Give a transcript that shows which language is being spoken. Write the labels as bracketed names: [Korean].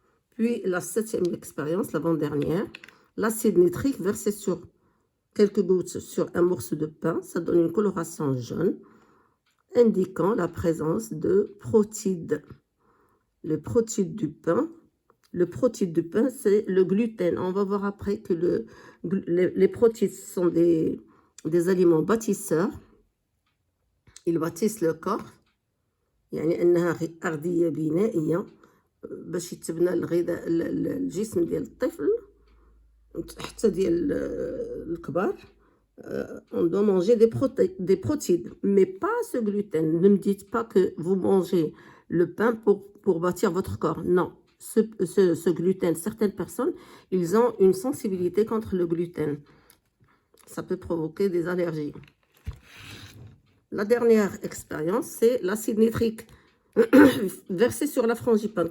[French] Puis la septième expérience, l'avant-dernière, l'acide nitrique versé sur quelques gouttes sur un morceau de pain, ça donne une coloration jaune, indiquant la présence de protides. Le protide du pain, c'est le gluten. On va voir après que les protides sont des aliments bâtisseurs. Ils bâtissent le corps. [Arabic] يعني أنها أغذية بنائية باش يتبنى الجسم ديال الطفل حتى ديال الكبار. [French] On doit manger des protides, mais pas ce gluten. Ne me dites pas que vous mangez le pain pour bâtir votre corps. Non, ce gluten. Certaines personnes, ils ont une sensibilité contre le gluten. Ça peut provoquer des allergies. La dernière expérience, c'est l'acide nitrique versé sur la frangipane.